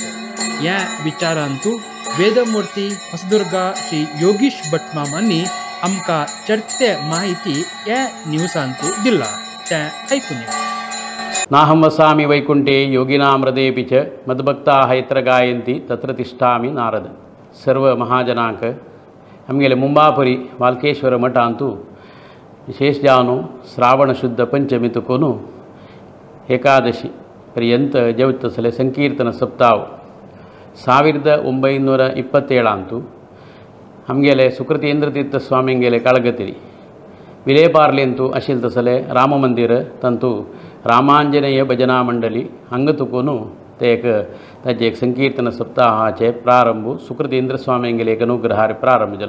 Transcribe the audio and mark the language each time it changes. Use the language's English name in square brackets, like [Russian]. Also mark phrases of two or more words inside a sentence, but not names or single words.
[Konkani] या विचारांतू वेदमूर्ती हसदुर्गा श्री योगीश भटमामांनी आमकां चर्चे माहिती या न्यूसांतू दिला. त्या ऐकून या. [Sanskrit] नाहं वसामि वैकुंठे योगिनां हृदयेऽपि च मद्भक्ताः यत्र गायन्ति तत्र तिष्ठामि नारद. [Konkani] सर्व महाजनांक आमगेले मुंबापुरी वाल्केश्वर मठ अंतू विशेष जावन श्रावण शुद्ध पंचमी तुकोन एकादशी पर्यंत जेवतसले संकीर्तन सप्ताह 1927 अंतू आमगेले सुकृतेंद्र तीर्थ स्वामींगेले कळगतिरी विलेपार्लेंतू आशिल्ले तसले राम मंदिर तंतू रामांजनेय भजना मंडली हांगा तुकोन ते ताजे एक संकीर्तन सप्ताहाचे प्रारंभ सुकृतेंद्र स्वामींगेले एक अनुग्रहार प्रारंभ जालो.